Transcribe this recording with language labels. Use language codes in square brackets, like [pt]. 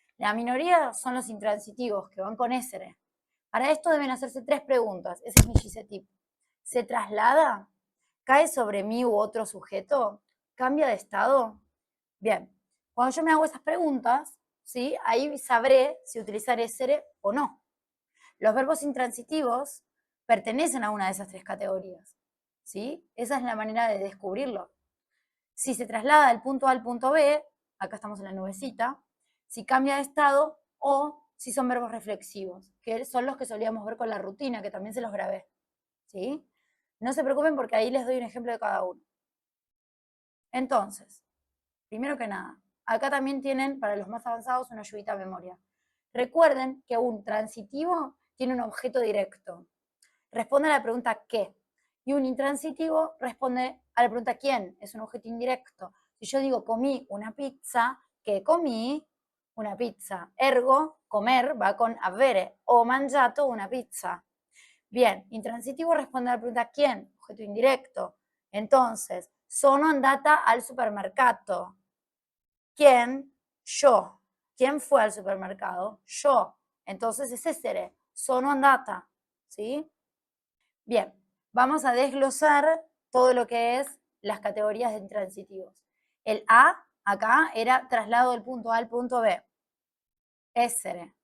[es] La minoría son los intransitivos, que van con essere. Para esto deben hacerse tres preguntas. Ese es mi GC tip. ¿Se traslada? ¿Cae sobre mí u otro sujeto? ¿Cambia de estado? Bien, cuando yo me hago esas preguntas, ¿sí? Ahí sabré si utilizar essere o no. Los verbos intransitivos pertenecen a una de esas tres categorías, ¿sí? Esa es la manera de descubrirlo. Si se traslada del punto A al punto B, acá estamos en la nubecita, si cambia de estado o si son verbos reflexivos, que son los que solíamos ver con la rutina, que también se los grabé, ¿sí? No se preocupen porque ahí les doy un ejemplo de cada uno. Entonces, primero que nada, acá también tienen, para los más avanzados, una ayudita a memoria. Recuerden que un transitivo tiene un objeto directo. Responde a la pregunta ¿qué? Y un intransitivo responde a la pregunta ¿quién? Es un objeto indirecto. Si yo digo comí una pizza, ¿qué comí? Una pizza. Ergo, comer va con avere. [it] Ho mangiato una pizza. [es] Bien, intransitivo responde a la pregunta ¿quién? Objeto indirecto. Entonces, [it] sono andata al supermercado. [es] ¿Quién? Yo. ¿Quién fue al supermercado? Yo. Entonces es essere. [it] Sono andata. [es] ¿Sí? Bien, vamos a desglosar todo lo que es las categorías de intransitivos. El A, acá, era traslado del punto A al punto B. Essere.